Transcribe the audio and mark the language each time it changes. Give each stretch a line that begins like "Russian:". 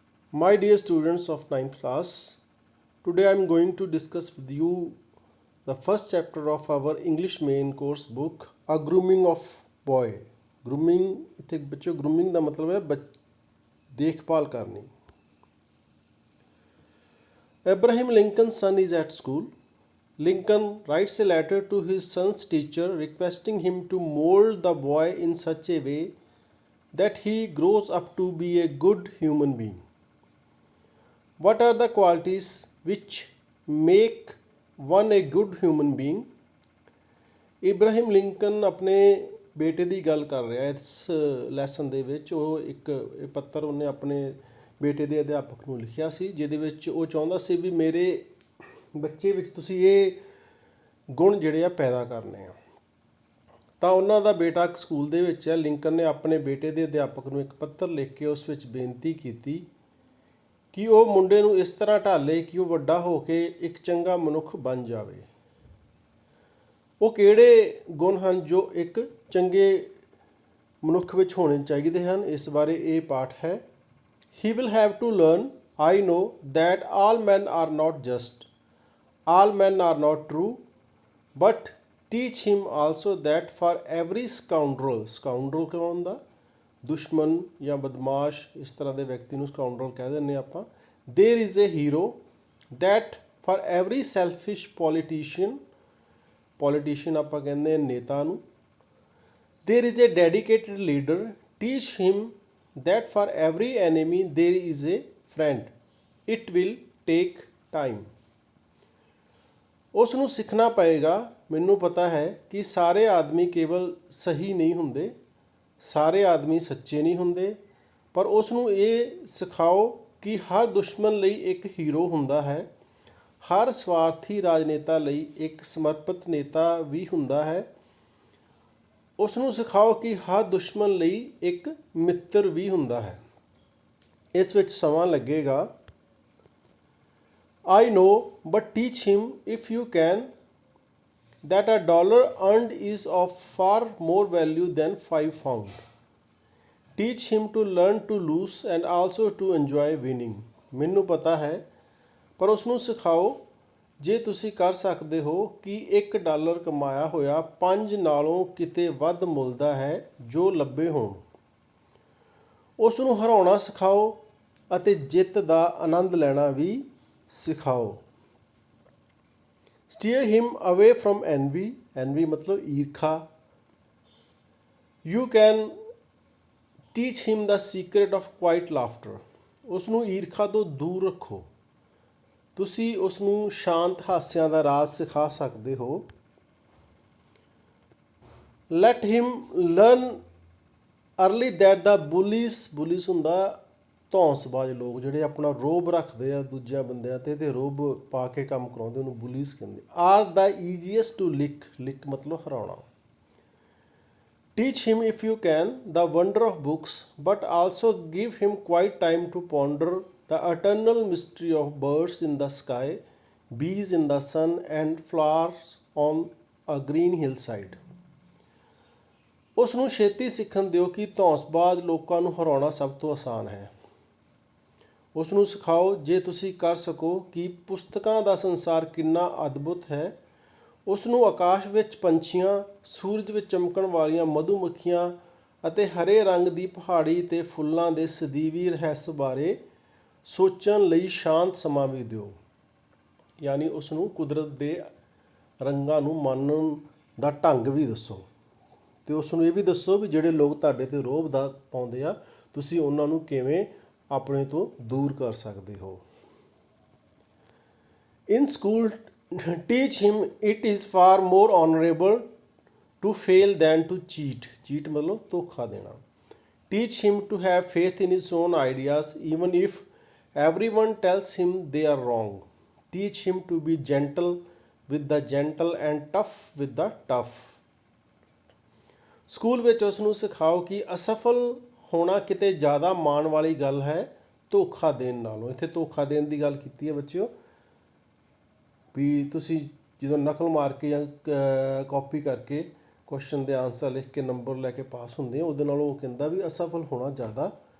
English: My dear students of ninth class, today I am going to discuss with you the first chapter of our English main course book, A Grooming of Boy.
Punjabi: Grooming ਇੱਥੇ ਬੱਚੋ grooming ਦਾ ਮਤਲਬ ਹੈ ਦੇਖਭਾਲ ਕਰਨੀ.
English: Abraham Lincoln's son is at school. Lincoln writes a letter to his son's teacher requesting him to mold the boy in such a way that he grows up to be a good human being. What are the qualities which make one a good human being?
Punjabi: Ibrahim Lincoln ਆਪਣੇ ਬੇਟੇ ਦੀ ਗੱਲ ਕਰ ਰਿਹਾ ਇਸ lesson ਦੇ ਵਿੱਚ. ਉਹ ਇੱਕ ਪੱਤਰ ਉਹਨੇ ਆਪਣੇ ਬੇਟੇ ਦੇ ਅਧਿਆਪਕ ਨੂੰ ਲਿਖਿਆ ਸੀ, ਜਿਹਦੇ ਵਿੱਚ ਉਹ ਚਾਹੁੰਦਾ ਸੀ ਵੀ ਮੇਰੇ ਬੱਚੇ ਵਿੱਚ ਤੁਸੀਂ ਇਹ ਗੁਣ ਜਿਹੜੇ ਆ ਪੈਦਾ ਕਰਨੇ ਆ. ਤਾਂ ਉਹਨਾਂ ਦਾ ਬੇਟਾ ਇੱਕ ਸਕੂਲ ਦੇ ਵਿੱਚ ਹੈ. ਲਿੰਕਨ ਨੇ ਆਪਣੇ ਬੇਟੇ ਦੇ ਅਧਿਆਪਕ ਨੂੰ ਇੱਕ ਪੱਤਰ ਲਿਖ ਕੇ ਉਸ ਵਿੱਚ ਬੇਨਤੀ ਕੀਤੀ ਕਿ ਉਹ ਮੁੰਡੇ ਨੂੰ ਇਸ ਤਰ੍ਹਾਂ ਢਾਲੇ ਕਿ ਉਹ ਵੱਡਾ ਹੋ ਕੇ ਇੱਕ ਚੰਗਾ ਮਨੁੱਖ ਬਣ ਜਾਵੇ. ਉਹ ਕਿਹੜੇ ਗੁਣ ਹਨ ਜੋ ਇੱਕ ਚੰਗੇ ਮਨੁੱਖ ਵਿੱਚ ਹੋਣੇ ਚਾਹੀਦੇ ਹਨ, ਇਸ ਬਾਰੇ ਇਹ ਪਾਠ ਹੈ.
English: He will have to learn, I know, that all men are not just, all men are not true, but teach him also that for every scoundrel, scoundrel
Punjabi: ਕਿਉਂ ਹੁੰਦਾ? ਦੁਸ਼ਮਣ ਜਾਂ ਬਦਮਾਸ਼, ਇਸ ਤਰ੍ਹਾਂ ਦੇ ਵਿਅਕਤੀ ਨੂੰ scoundrel ਕਹਿ ਦਿੰਦੇ ਆਪਾਂ.
English: There is a hero, that for every selfish politician, politician
Punjabi: ਆਪਾਂ ਕਹਿੰਦੇ ਹਾਂ ਨੇਤਾ ਨੂੰ.
English: There is a dedicated leader, teach him that for every enemy there is a friend. It will take time.
Punjabi: ਉਸ ਨੂੰ ਸਿੱਖਣਾ ਪਏਗਾ. ਮੈਨੂੰ ਪਤਾ ਹੈ ਕਿ ਸਾਰੇ ਆਦਮੀ ਕੇਵਲ ਸਹੀ ਨਹੀਂ ਹੁੰਦੇ, ਸਾਰੇ ਆਦਮੀ ਸੱਚੇ ਨਹੀਂ ਹੁੰਦੇ, ਪਰ ਉਸ ਨੂੰ ਇਹ ਸਿਖਾਓ ਕਿ ਹਰ ਦੁਸ਼ਮਣ ਲਈ ਇੱਕ ਹੀਰੋ ਹੁੰਦਾ ਹੈ, ਹਰ ਸਵਾਰਥੀ ਰਾਜਨੇਤਾ ਲਈ ਇੱਕ ਸਮਰਪਿਤ ਨੇਤਾ ਵੀ ਹੁੰਦਾ ਹੈ. ਉਸ ਨੂੰ ਸਿਖਾਓ ਕਿ ਹਰ ਦੁਸ਼ਮਣ ਲਈ ਇੱਕ ਮਿੱਤਰ ਵੀ ਹੁੰਦਾ ਹੈ. ਇਸ ਵਿੱਚ ਸਮਾਂ ਲੱਗੇਗਾ.
English: I know, but teach him if you can that a dollar earned is of far more value than 5 found. Teach him to learn to lose and also to enjoy winning.
Punjabi: ਮੈਨੂੰ ਪਤਾ ਹੈ, ਪਰ ਉਸ ਨੂੰ ਸਿਖਾਓ ਜੇ ਤੁਸੀਂ ਕਰ ਸਕਦੇ ਹੋ ਕਿ $1 ਕਮਾਇਆ ਹੋਇਆ 5 ਨਾਲੋਂ ਕਿਤੇ ਵੱਧ ਮੁੱਲ ਦਾ ਹੈ ਜੋ ਲੱਭੇ ਹੋਣ. ਉਸ ਨੂੰ ਹਰਾਉਣਾ ਸਿਖਾਓ ਅਤੇ ਜਿੱਤ ਦਾ ਆਨੰਦ ਲੈਣਾ ਵੀ ਸਿਖਾਓ.
English: Steer him away from envy.
Punjabi: Envy ਮਤਲਬ ਈਰਖਾ.
English: You can teach him the secret of quiet laughter.
Punjabi: ਉਸ ਨੂੰ ਈਰਖਾ ਤੋਂ ਦੂਰ ਰੱਖੋ. ਤੁਸੀਂ ਉਸ ਨੂੰ ਸ਼ਾਂਤ ਹਾਸਿਆਂ ਦਾ ਰਾਜ਼ ਸਿਖਾ ਸਕਦੇ ਹੋ.
English: Let him learn early that the bullies
Punjabi: ਹੁੰਦਾ ਧੌਂਸਬਾਜ਼ ਲੋਕ, ਜਿਹੜੇ ਆਪਣਾ ਰੋਬ ਰੱਖਦੇ ਆ ਦੂਜਿਆਂ ਬੰਦਿਆਂ 'ਤੇ ਰੋਬ ਪਾ ਕੇ ਕੰਮ ਕਰਾਉਂਦੇ, ਉਹਨੂੰ ਬੁਲੀਜ਼ ਕਹਿੰਦੇ.
English: are the easiest to lick
Punjabi: ਮਤਲਬ ਹਰਾਉਣਾ.
English: Teach him if you can the wonder of books, but also give him quiet time to ponder the eternal mystery of birds in the sky, bees in the sun, and flowers on a green hillside.
Punjabi: ਉਸ ਨੂੰ ਛੇਤੀ ਸਿੱਖਣ ਦਿਓ ਕਿ ਧੌਂਸਬਾਜ਼ ਲੋਕਾਂ ਨੂੰ ਹਰਾਉਣਾ ਸਭ ਤੋਂ ਆਸਾਨ ਹੈ. ਉਸ ਨੂੰ ਸਿਖਾਓ ਜੇ ਤੁਸੀਂ ਕਰ ਸਕੋ ਕਿ ਪੁਸਤਕਾਂ ਦਾ ਸੰਸਾਰ ਕਿੰਨਾ ਅਦਭੁਤ ਹੈ. ਉਸ ਨੂੰ ਆਕਾਸ਼ ਵਿੱਚ ਪੰਛੀਆਂ, ਸੂਰਜ ਵਿੱਚ ਚਮਕਣ ਵਾਲੀਆਂ ਮਧੂਮੱਖੀਆਂ ਅਤੇ ਹਰੇ ਰੰਗ ਦੀ ਪਹਾੜੀ ਅਤੇ ਫੁੱਲਾਂ ਦੇ ਸਦੀਵੀ ਰਹੱਸ ਬਾਰੇ ਸੋਚਣ ਲਈ ਸ਼ਾਂਤ ਸਮਾਂ ਵੀ ਦਿਓ. ਯਾਨੀ ਉਸ ਨੂੰ ਕੁਦਰਤ ਦੇ ਰੰਗਾਂ ਨੂੰ ਮੰਨਣ ਦਾ ਢੰਗ ਵੀ ਦੱਸੋ, ਅਤੇ ਉਸ ਨੂੰ ਇਹ ਵੀ ਦੱਸੋ ਵੀ ਜਿਹੜੇ ਲੋਕ ਤੁਹਾਡੇ 'ਤੇ ਰੋਹਬ ਦਾ ਪਾਉਂਦੇ ਆ, ਤੁਸੀਂ ਉਹਨਾਂ ਨੂੰ ਕਿਵੇਂ ਆਪਣੇ ਤੋਂ ਦੂਰ ਕਰ ਸਕਦੇ ਹੋ.
English: In school, teach him it is far more honorable to fail than to cheat.
Punjabi: Cheat ਮਤਲਬ ਧੋਖਾ ਦੇਣਾ.
English: Teach him to have faith in his own ideas even if everyone tells him they are wrong. Teach him to be gentle with the gentle and tough with the tough.
Punjabi: School ਵਿੱਚ ਉਸ ਨੂੰ ਸਿਖਾਓ ਕਿ ਅਸਫਲ ਹੋਣਾ ਕਿਤੇ ਜ਼ਿਆਦਾ ਮਾਣ ਵਾਲੀ ਗੱਲ ਹੈ ਧੋਖਾ ਦੇਣ ਨਾਲੋਂ. ਇੱਥੇ ਧੋਖਾ ਦੇਣ ਦੀ ਗੱਲ ਕੀਤੀ ਹੈ ਬੱਚਿਓ, ਵੀ ਤੁਸੀਂ ਜਦੋਂ ਨਕਲ ਮਾਰ ਕੇ ਜਾਂ ਕਾਪੀ ਕਰਕੇ ਕੁਐਸਚਨ ਦੇ ਆਨਸਰ ਲਿਖ ਕੇ ਨੰਬਰ ਲੈ ਕੇ ਪਾਸ ਹੁੰਦੇ ਆ, ਉਹਦੇ ਨਾਲੋਂ ਉਹ ਕਹਿੰਦਾ ਵੀ ਅਸਫਲ ਹੋਣਾ ਜ਼ਿਆਦਾ